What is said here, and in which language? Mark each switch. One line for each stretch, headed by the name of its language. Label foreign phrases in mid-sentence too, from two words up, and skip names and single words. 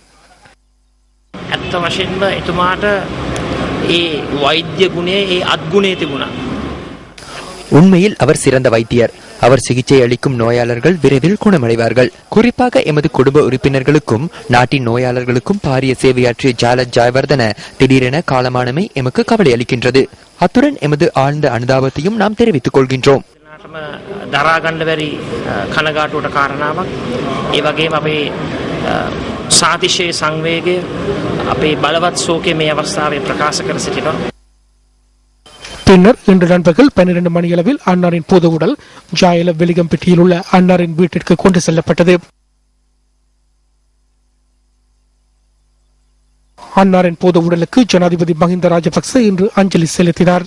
Tamil: உண்மையில் அவர் சிறந்த வைத்தியர். அவர் சிகிச்சை அளிக்கும் நோயாளர்கள் விரைவில் குணமடைவார்கள். குறிப்பாக எமது குடும்ப உறுப்பினர்களுக்கும் நாட்டின் நோயாளர்களுக்கும் பாரிய சேவையாற்றிய ஜாயல ஜெயவர்தன திடீரென காலமானமை எமக்கு கவலை அளிக்கின்றது. அத்துடன் எமது ஆழ்ந்த அனுதாபத்தையும் நாம் தெரிவித்துக் கொள்கின்றோம்.
Sinhala: දරාගන්න කනගාටුවට කාරණාවක්. ඒ වගේම අපේ සාතිශය සංවේගය අපේ බලවත් ශෝකය මේ අවස්ථාවේ ප්‍රකාශ කර සිටිනවා.
Tamil: பின்னர் இன்று நண்பகல் 12 மணியளவில் அன்னாரின் பூத உடல் ஜாயல வெலிகம்பிட்டியில் உள்ள அன்னாரின் வீட்டிற்கு கொண்டு செல்லப்பட்டது. அன்னாரின் பூத உடலுக்கு ஜனாதிபதி மஹிந்த ராஜபக்ச இன்று அஞ்சலி செலுத்தினார்.